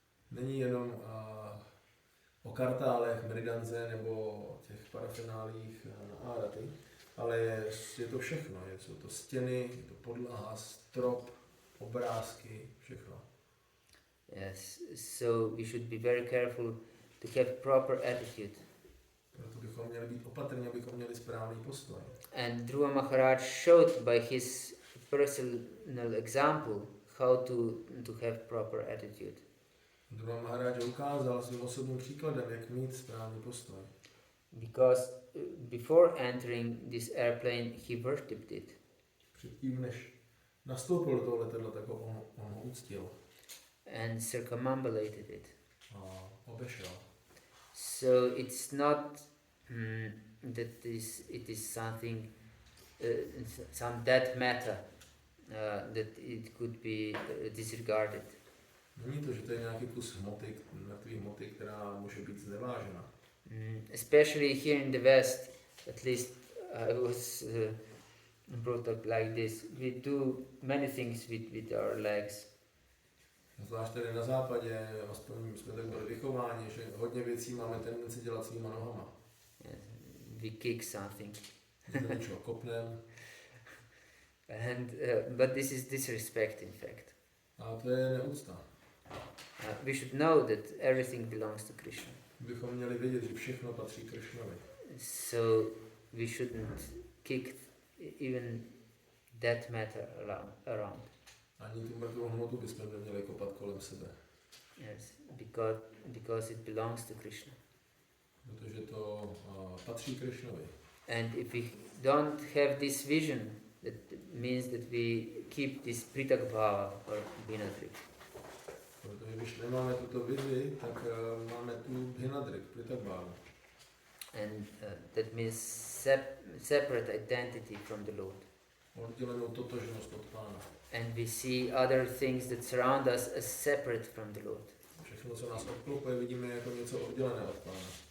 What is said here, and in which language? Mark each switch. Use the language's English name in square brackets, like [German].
[Czech] Není jenom o kartálech, mridanze nebo těch parafenálích na áraty, ale je to všechno. Jsou to stěny, je to podlaha, strop, obrázky, všechno. [English] Yes, so we should be very careful to have proper attitude. [Czech] Proto bychom měli být opatrní, abychom měli správný postoj. [English] And Dhruva Maharaja showed by his personal example how to have proper attitude. [Czech] Dhruva Maharaja ukázal svým osobním příkladem, jak mít správný postoj. [English] Because before entering this airplane, he worshipped it. [Czech] Předtím, než nastoupil do toho letadla, tak on ho uctil. [English] And circumambulated it. [Czech] A obešel. [English] So it's not that it is something, some dead matter that it could be disregarded. [Czech] Není to, že to je nějaký kus hmoty, mrtvý hmoty, která může být znevážena. [English] Especially here in the West, at least I was brought up like this. We do many things with our legs. [Czech] Zvlášť tady na západě, aspoň jsme tak byli vychováni, že hodně věcí máme tendenci dělat svýma nohama. [English] Yes, we kick something. [Czech] Něčeho kopnem. [English] And but this is disrespect, in fact. [Czech] A to je neúcta. [English] We should know that everything belongs to Krishna. [Czech] Bychom měli vědět, že všechno patří Krishnovi. [English] So we shouldn't kick even that matter around. [Czech] Ani tu mrtvou hmotu bychom neměli kopat kolem sebe. [English] Yes, because it belongs to Krishna. [Czech] Protože to patří Krishnovi. [English] And if we don't have this vision, that means that we keep this pritag bhava or binadrik. [Czech] Protože když nemáme tuto vizi, tak máme tu binadrik, pritag bhavu. [English] And that means separate identity from the Lord. [Czech] Oddělenou totožnost od Pána. [English] And we see other things that surround us as separate from the Lord. [Czech] Všechno, co nás obklopuje, vidíme jako něco oddělené od Pána.